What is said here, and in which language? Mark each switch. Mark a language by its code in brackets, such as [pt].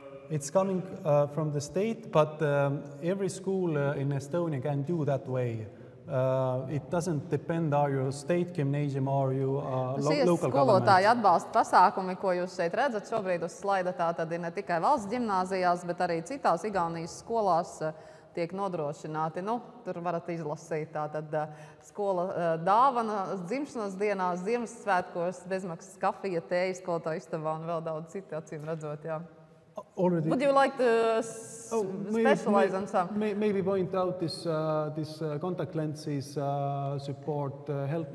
[en] It's coming from the state, but every school in Estonia can do that way. It doesn't depend, are you a state gymnasium or you local government. [lv] Skolotāju atbalsta pasākumi, ko jūs šeit redzat šobrīd uz slaida, tātad ir ne tikai valsts ģimnāzijās, bet arī citās Igaunijas skolās tiek nodrošināti. Tur varat izlasīt, tātad skola dāvana dzimšanas dienās, Ziemassvētkos, bezmaksas kafija, tēja skolotāju istabā un vēl daudz citu, acīm redzot, jā. [en] Already. Would you like to specialize on some? Maybe point out this contact lenses support health